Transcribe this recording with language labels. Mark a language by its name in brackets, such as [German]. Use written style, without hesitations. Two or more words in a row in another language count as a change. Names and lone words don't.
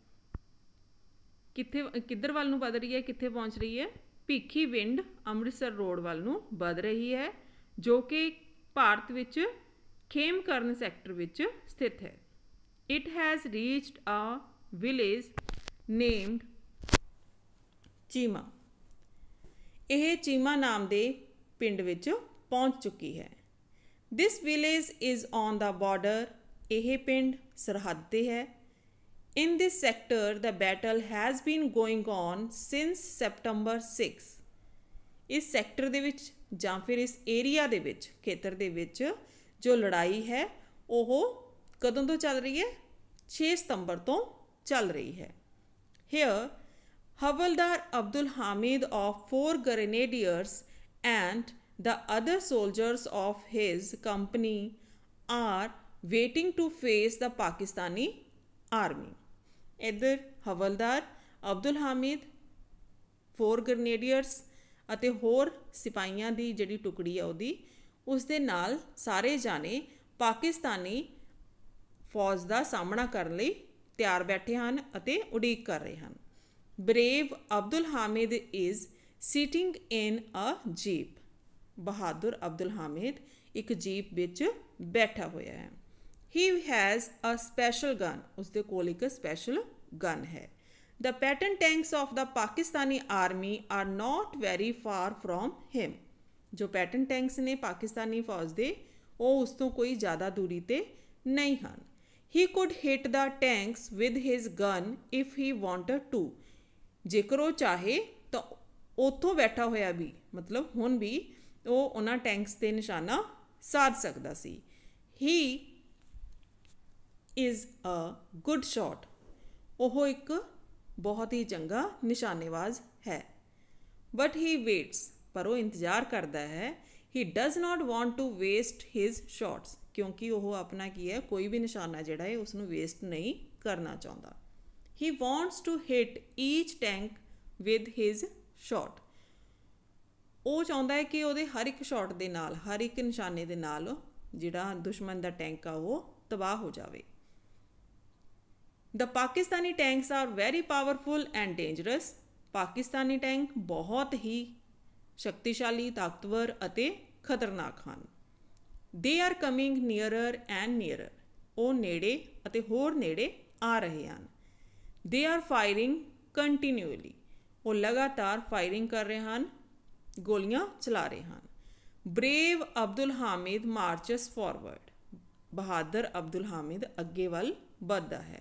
[Punjabi] ਕਿੱਧਰ ਵੱਲ ਨੂੰ ਵਧ ਰਹੀ ਹੈ, ਕਿੱਥੇ ਪਹੁੰਚ ਰਹੀ ਹੈ? ਭਿੱਖੀਵਿੰਡ ਅੰਮ੍ਰਿਤਸਰ ਰੋਡ ਵੱਲ ਨੂੰ ਵਧ ਰਹੀ ਹੈ ਜੋ ਕਿ ਭਾਰਤ ਵਿੱਚ ਖੇਮਕਰਨ ਸੈਕਟਰ ਵਿੱਚ ਸਥਿਤ ਹੈ। [English] It has reached a village named ਚੀਮਾ। [Punjabi] ਇਹ ਚੀਮਾ ਨਾਮ ਦੇ ਪਿੰਡ ਵਿੱਚ ਪਹੁੰਚ ਚੁੱਕੀ ਹੈ। [English] This village is on the border. [Punjabi] ਇਹ ਪਿੰਡ ਸਰਹੱਦ 'ਤੇ ਹੈ। [English] In this sector, the battle has been going on since September 6. [Punjabi] ਇਸ ਸੈਕਟਰ ਦੇ ਵਿੱਚ ਜਾਂ ਫਿਰ ਇਸ ਏਰੀਆ ਦੇ ਵਿੱਚ ਖੇਤਰ ਦੇ ਵਿੱਚ ਜੋ ਲੜਾਈ ਹੈ ਉਹ ਕਦੋਂ ਤੋਂ ਚੱਲ ਰਹੀ ਹੈ? 6 ਸਤੰਬਰ ਤੋਂ ਚੱਲ ਰਹੀ ਹੈ। [English] Here, Havaldar Abdul Hamid of 4 grenadiers and the other soldiers of his company are waiting to face the Pakistani army. [Punjabi] ਇੱਧਰ ਹਵਲਦਾਰ ਅਬਦੁਲ ਹਾਮਿਦ 4 ਗ੍ਰੇਨੇਡੀਅਰਸ ਅਤੇ ਹੋਰ ਸਿਪਾਹੀਆਂ ਦੀ ਜਿਹੜੀ ਟੁਕੜੀ ਆ ਉਹਦੀ ਉਸ ਦੇ ਨਾਲ ਸਾਰੇ ਜਾਣੇ ਪਾਕਿਸਤਾਨੀ ਫੌਜ ਦਾ ਸਾਹਮਣਾ ਕਰਨ ਲਈ ਤਿਆਰ ਬੈਠੇ ਹਨ ਅਤੇ ਉਡੀਕ ਕਰ ਰਹੇ ਹਨ। [English] Brave Abdul Hamid is sitting in a jeep. [Punjabi] ਬਹਾਦਰ ਅਬਦੁਲ ਹਾਮਿਦ ਇੱਕ ਜੀਪ ਵਿੱਚ ਬੈਠਾ ਹੋਇਆ ਹੈ। [English] He has a special gun. [Punjabi] ਉਸਦੇ ਕੋਲ ਇੱਕ ਸਪੈਸ਼ਲ ਗਨ ਹੈ। [English] The Patton tanks of the Pakistani army are not very far from him. [Punjabi] ਜੋ ਪੈਟਨ ਟੈਂਕਸ ਨੇ ਪਾਕਿਸਤਾਨੀ ਫੌਜ ਦੇ ਉਹ ਉਸ ਤੋਂ ਕੋਈ ਜ਼ਿਆਦਾ ਦੂਰੀ 'ਤੇ ਨਹੀਂ ਹਨ। [English] He could hit the tanks with his gun if he wanted to. [Punjabi] ਜੇਕਰ ਉਹ ਚਾਹੇ ਤਾਂ ਉੱਥੋਂ ਬੈਠਾ ਹੋਇਆ ਵੀ ਮਤਲਬ ਹੁਣ ਵੀ ਉਹ ਉਹਨਾਂ ਟੈਂਕਸ 'ਤੇ ਨਿਸ਼ਾਨਾ ਸਾਧ ਸਕਦਾ ਸੀ। [English] He is a good shot. [Punjabi] ਉਹ ਇੱਕ ਬਹੁਤ ਹੀ ਚੰਗਾ ਨਿਸ਼ਾਨੇਬਾਜ਼ ਹੈ। [English] But he waits. [Punjabi] ਪਰ ਉਹ ਇੰਤਜ਼ਾਰ ਕਰਦਾ ਹੈ। [English] He does not want to waste his shots. [Punjabi] ਕਿਉਂਕਿ ਉਹ ਆਪਣਾ ਕੀ ਹੈ ਕੋਈ ਵੀ ਨਿਸ਼ਾਨਾ ਜਿਹੜਾ ਹੈ ਉਸਨੂੰ ਵੇਸਟ ਨਹੀਂ ਕਰਨਾ ਚਾਹੁੰਦਾ। [English] He wants to hit each tank with his shot. [Punjabi] ਉਹ ਚਾਹੁੰਦਾ ਹੈ ਕਿ ਉਹਦੇ ਹਰ ਇੱਕ ਸ਼ਾਟ ਦੇ ਨਾਲ ਹਰ ਇੱਕ ਨਿਸ਼ਾਨੇ ਦੇ ਨਾਲ ਜਿਹੜਾ ਦੁਸ਼ਮਣ ਦਾ ਟੈਂਕ ਆ ਉਹ ਤਬਾਹ ਹੋ ਜਾਵੇ। [English] The Pakistani tanks are very powerful and dangerous. [Hindi] पाकिस्तानी टैंक बहुत ही शक्तिशाली, ताकतवर ਅਤੇ खतरनाक ਹਨ। [English] They are coming nearer and nearer, [Punjabi] ਉਹ ਨੇੜੇ ਅਤੇ ਹੋਰ ਨੇੜੇ ਆ ਰਹੇ ਹਨ। [English] They are firing continuously, [Punjabi] ਉਹ ਲਗਾਤਾਰ ਫਾਇਰਿੰਗ ਕਰ ਰਹੇ ਹਨ, ਗੋਲੀਆਂ ਚਲਾ ਰਹੇ ਹਨ। [English] Brave Abdul Hamid marches forward, [Punjabi] ਬਹਾਦਰ ਅਬਦੁਲ ਹਾਮਿਦ ਅੱਗੇ ਵੱਲ ਵੱਧਦਾ ਹੈ।